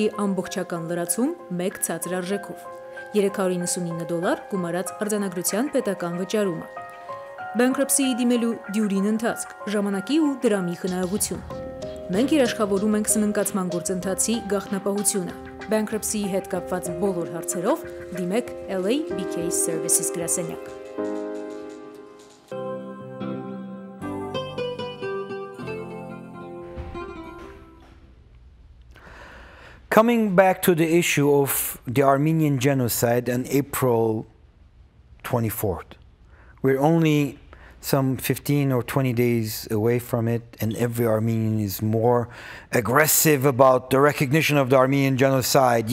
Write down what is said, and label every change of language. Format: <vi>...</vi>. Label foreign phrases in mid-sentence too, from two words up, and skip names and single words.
<hy>ամբողջական լրացում 1 ցածր արժեքով։ $399 գումարած արձանագրության պետական վճարումը։ Bankruptcy-ի դիմելու դյուրին ընթացք, ժամանակի ու դրամի խնայողություն։ Մենք երաշխավորում ենք սննկացման գործընթացի գաղտնապահությունը։ Bankruptcy-ի հետ կապված բոլոր հարցերով դիմեք LABK Services գրասենյակ։</hy> <en>Coming back to the issue of the Armenian genocide on April 24th, we're only some 15 or 20 days away from it, and every Armenian is more aggressive about the recognition of the Armenian genocide.</en>